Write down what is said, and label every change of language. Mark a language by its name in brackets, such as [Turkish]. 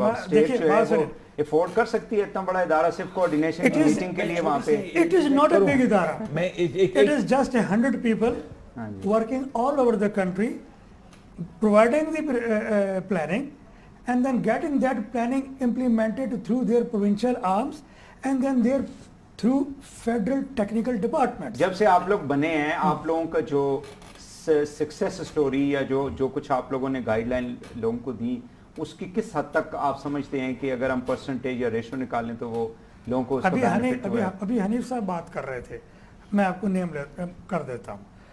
[Urdu] State جو ہے وہ افورڈ کر سکتی ہے اتنا بڑا ادارہ صرف کوآرڈینیشن میٹنگ کے لیے وہاں پہ. [English] It is not a big ادارہ, it is just 100 people working all over the country, providing the planning and then getting that planning implemented through their provincial arms and then their through federal technical departments. [Urdu] جب سے آپ لوگ بنے ہیں, آپ لوگوں کا جو سکسیس سٹوری یا جو کچھ آپ لوگوں نے گائیڈ لائن لوگوں کو دی, اس کی کس حد تک آپ سمجھتے ہیں کہ اگر ہم پرسنٹیج یا ریشو نکالیں تو وہ لوگوں کو اس کو بینیفٹ ہوا ہے؟ ابھی حنیف صاحب بات کر رہے تھے, میں آپ کو نیم کر دیتا ہوں.